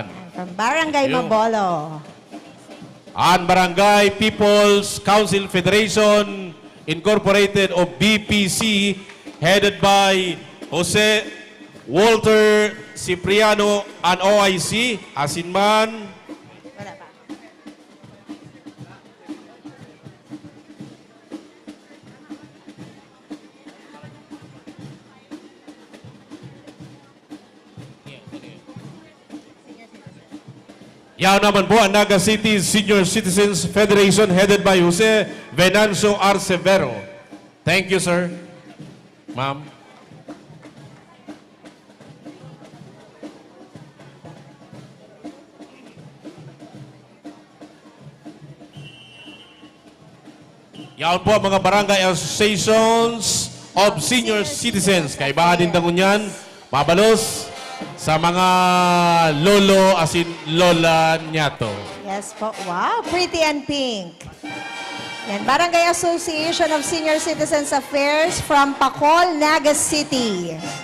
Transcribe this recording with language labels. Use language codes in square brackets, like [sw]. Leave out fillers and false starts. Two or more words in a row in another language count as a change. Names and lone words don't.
[en] From Barangay [tl] Ayun. [en] Mabolo. Ang Barangay People's Council Federation Incorporated of BPC headed by Jose Walter Cipriano and OIC Asinman. [tl] Wala pa. Yan naman po ang [en] Naga City Senior Citizens Federation headed by Jose Venancio Arcevero. Thank you, sir. Ma'am. [tl] Yan po ang mga [en] barangay associations of senior citizens. [bik] Kaibahan din tangon yan. Mabalos sa mga lolo as in lola nyato. [tl] Yes po. [en] Wow, pretty and pink. Yan, Barangay Association of Senior Citizens Affairs from Pacol, Naga City.